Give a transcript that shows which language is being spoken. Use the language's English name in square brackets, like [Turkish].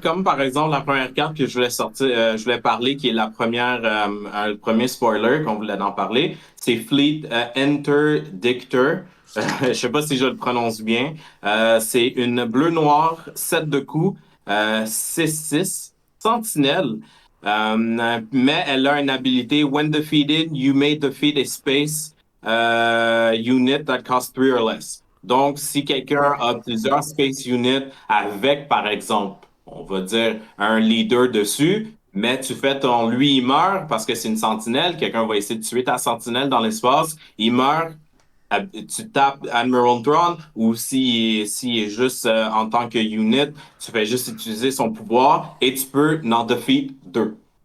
[French] Comme par exemple la première carte que je voulais sortir, je voulais parler, qui est la première, le premier spoiler qu'on voulait en parler, c'est Fleet Interdictor. Je sais pas si je le prononce bien. C'est une bleu-noir, 7 de coups, 6-6, sentinelle. Mais elle a une habilité. [English] When defeated, you may defeat a space unit that costs 3 or less. [French] Donc, si quelqu'un a plusieurs space units avec, par exemple, on va dire un leader dessus, mais tu fais lui, il meurt parce que c'est une sentinelle, quelqu'un va essayer de tuer ta sentinelle dans l'espace, il meurt, tu tapes Admiral Thrawn, ou s'il est juste en tant que unit, tu fais juste utiliser son pouvoir et tu peux n'en defeat 2.